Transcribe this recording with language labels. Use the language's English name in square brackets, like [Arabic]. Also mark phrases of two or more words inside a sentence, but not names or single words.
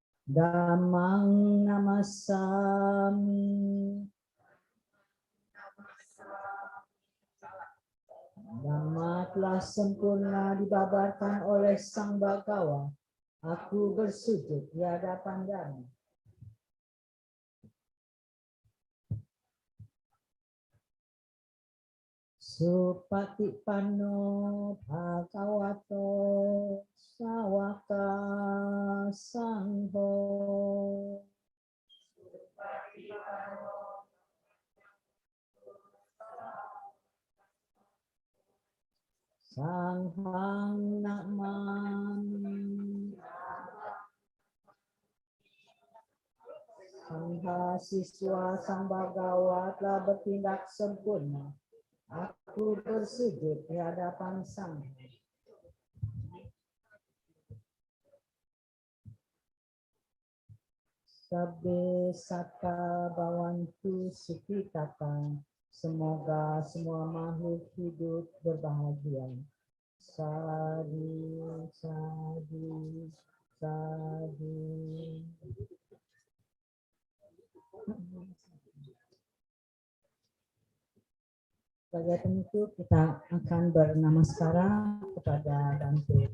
[Pali] Dhammang namasami. [Indonesian] Dhamma telah sempurna dibabarkan oleh Sang Bhagawa. Aku bersujud di hadapan Dhamma. [Pali] Supatipanno bhagavato sawaka sangho. Sanghang namami. [Indonesian] Sangha siswa Sang Bhagawa telah bertindak sempurna. Aku bersujud di hadapan Sang. [Pali] Sabbe sata bawantu sukitata. [Indonesian] Semoga semua makhluk hidup berbahagia. [Pali] Sadu, sadu, sadu. [Indonesian] Sebagai penutup kita akan bernamaskara kepada Bante.